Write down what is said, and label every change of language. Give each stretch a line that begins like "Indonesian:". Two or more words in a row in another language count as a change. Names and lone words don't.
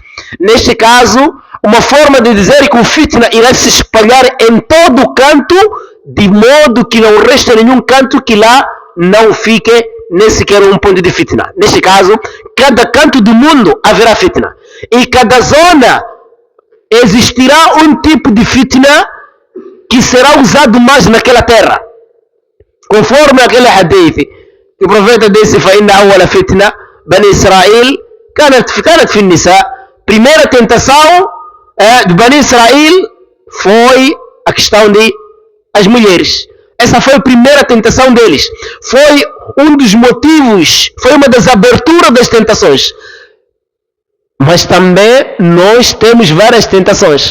Portuguese: Neste caso, uma forma de dizer que o fitna irá se espalhar em todo o canto, de modo que não reste nenhum canto que lá não fique nem sequer um ponto de fitna. Neste caso, cada canto do mundo haverá fitna. E cada zona existirá um tipo de fitna que será usado mais naquela terra. Conforme aquele hadith que o profeta disse:
Arabic: فَإِنَّ أَوَّلَ فِتْنَةٍ بَنِي إسرائيل كانت في النساء.
Portuguese: Primeira tentação de Bani Israel foi a questão de as mulheres. Essa foi a primeira tentação deles. Foi um dos motivos, foi uma das aberturas das tentações. Mas também nós temos várias tentações.